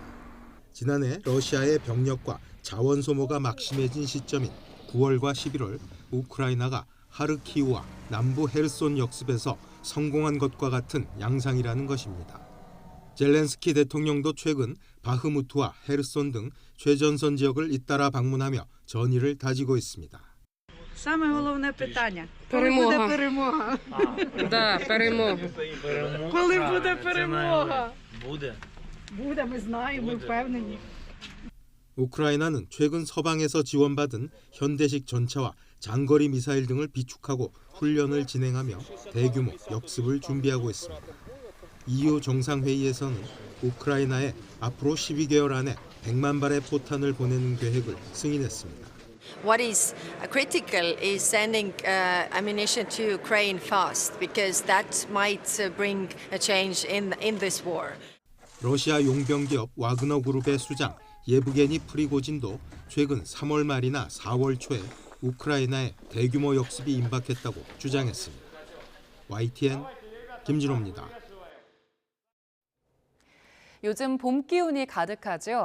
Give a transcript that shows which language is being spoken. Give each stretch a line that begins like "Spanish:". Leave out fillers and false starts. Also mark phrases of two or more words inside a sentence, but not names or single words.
Korean: 지난해 러시아의 병력과 자원 소모가 막심해진 시점인 9월과 11월 우크라이나가 하르키우와 남부 헤르손 역습에서 성공한 것과 같은 양상이라는 것입니다. 젤렌스키 대통령도 최근 바흐무트와 헤르손 등 최전선 지역을 잇따라 방문하며 전의를 다지고 있습니다.
Ukrainian: Саме головне питання. Коли буде перемога? Да, перемога. Коли буде перемога? буде. Буде, ми знаємо, ми впевнені.
Korean: 우크라이나는 최근 서방에서 지원받은 현대식 전차와 장거리 미사일 등을 비축하고 훈련을 진행하며 대규모 역습을 준비하고 있습니다. EU 정상회의에서는 우크라이나에 앞으로 12개월 안에 100만 발의 포탄을 보내는 계획을 승인했습니다.
English: What is critical is sending ammunition to Ukraine fast, because that might bring a change in this war.
Korean: 러시아 용병 기업 와그너 그룹의 수장 예브게니 프리고진도 최근 3월 말이나 4월 초에 우크라이나에 대규모 역습이 임박했다고 주장했습니다. YTN 김진호입니다. 요즘 봄 기운이 가득하죠.